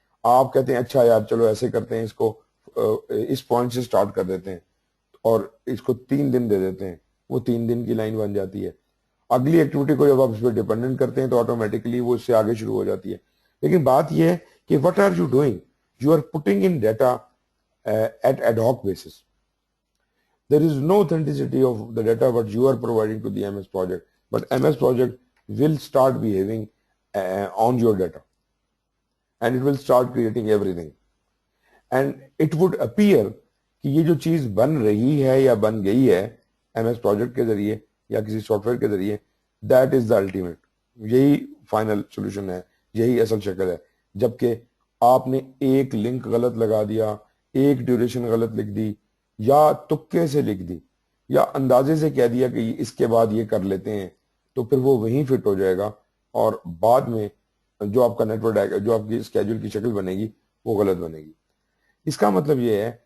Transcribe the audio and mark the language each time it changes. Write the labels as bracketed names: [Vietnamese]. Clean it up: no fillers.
[Urdu] آپ کہتے ہیں اچھا یار چلو ایسے کرتے ہیں, اس کو اس پوائنٹ سے سٹارٹ کر دیتے ہیں اور اس کو 3 دن دے دیتے ہیں, وہ 3 دن کی لائن بن جاتی ہے. اگلی ایکٹیویٹی کو جب آپ اس پہ ڈیپینڈنٹ کرتے ہیں تو آٹومیٹکلی وہ اس سے آگے شروع ہو جاتی ہے. لیکن بات یہ ہے کہ [English] What are you doing, you are putting in data at ad hoc basis. There is no authenticity of the data what you are providing to the MS project, but MS project will start behaving on your data, and it will start creating everything. And it would appear [Urdu] کہ یہ جو چیز بن رہی ہے یا بن گئی ہے M S project کے ذریعے یا کسی سافٹ ویئر کے ذریعے, [English] that is the ultimate, [Urdu] یہی فائنل سولوشن ہے, یہی اصل شکل ہے. جبکہ آپ نے ایک لنک غلط لگا دیا, ایک ڈیوریشن غلط لکھ دی, یا تکے سے لکھ دی, یا اندازے سے کہہ دیا کہ اس کے بعد یہ کر لیتے ہیں, تو پھر وہ وہیں فٹ ہو جائے گا, اور بعد میں جو آپ کا نیٹ ورک جو آپ کی اسکیجول کی شکل بنے گی وہ غلط بنے گی. اس کا مطلب یہ ہے.